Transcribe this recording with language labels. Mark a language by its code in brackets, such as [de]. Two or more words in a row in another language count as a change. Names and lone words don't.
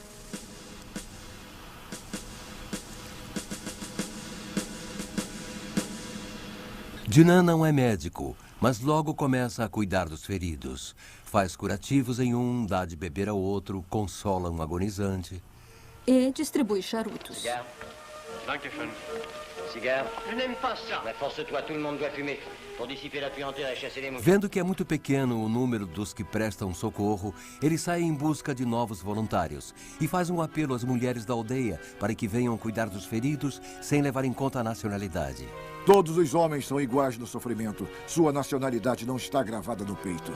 [pt] Dunant não é médico, mas logo começa a cuidar dos feridos. Faz curativos em um, dá de beber ao outro, consola um agonizante. E distribui charutos. Dankeschön. [fr] Cigare? Je n'aime pas ça. Mais force-toi, tout le monde doit fumer. Pour dissiper la puanteur et chasser les mouches. [pt] Vendo que é muito pequeno o número dos que prestam socorro, ele sai em busca de novos voluntários e faz um apelo às mulheres da aldeia para que venham cuidar dos feridos sem levar em conta a nacionalidade. Todos os homens são iguais no sofrimento. Sua nacionalidade não está gravada no peito.